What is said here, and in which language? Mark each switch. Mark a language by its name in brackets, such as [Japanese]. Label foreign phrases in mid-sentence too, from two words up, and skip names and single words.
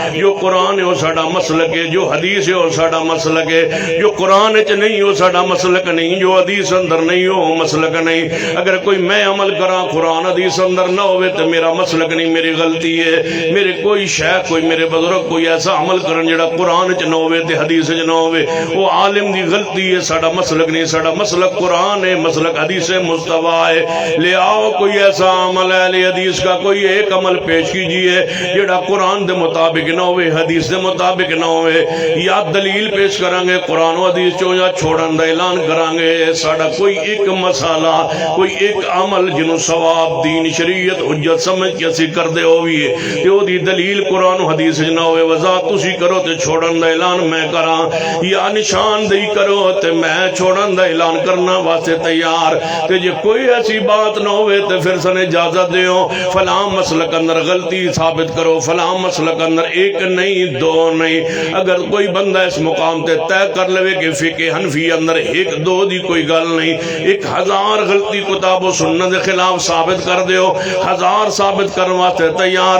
[Punjabi] جو قرآن ہے وہ ساڈا مسلک ہے, جو حدیث ہے وہ ساڈا مسلک ہے. جو قرآن وچ نہیں وہ ساڈا مسلک نہیں, جو حدیث اندر نہیں وہ مسلک نہیں. اگر کوئی میں عمل کراں قرآن حدیث اندر نہ ہوئے تو میرا مسلک نہیں, میری غلطی ہے. میرے کوئی شیخ کوئی میرے بزرگ کوئی ایسا عمل کرن جڑا قرآن وچ نہ ہوئے تے حدیث وچ نہ ہوئے, وہ عالم دی غلطی ہے, ساڈا مسلک نہیں. ساڈا مسلک قرآن ہے, مسلک حدیث مصطفیٰ ہے. لے آؤ کوئی ایسا عمل [Urdu] اہل حدیث کا کوئی ایک عمل پیش کیجئے [Punjabi] جڑا قرآن دے مطابق نہ ہوئے, حدیث دے مطابق نہ ہوئے. یا دلیل پیش کریں گے قرآن و حدیث چوں یا چھوڑن دا اعلان کریں گے. ساڈا کوئی ایک مسئلہ کوئی ایک عمل جنوں ثواب دین شریعت حجت سمجھ کے اسی کر دے ہوئی ہے کہ وہ دی دلیل قرآن و حدیث نہ ہوئے, وضاحت تسی کرو تے چھوڑن دا اعلان میں کراں, یا نشاندہی کرو تے میں چھوڑن دا اعلان کرنا واسطے تیار. تے جے کوئی ایسی بات نہ ہوئے تے پھر سن اجازت دیو فلاں مسلک اندر غلطی ثابت کرو, فلاں مسلک اندر ایک نہیں دو نہیں. اگر کوئی بندہ اس مقام تے طے کر لے کہ فقہ حنفی اندر ایک دو دی کوئی گل نہیں, 1000 غلطی [Urdu] کتاب و سنت کے خلاف [Punjabi] ثابت کر دیو, 1000 ثابت کرنے واسطے تیار.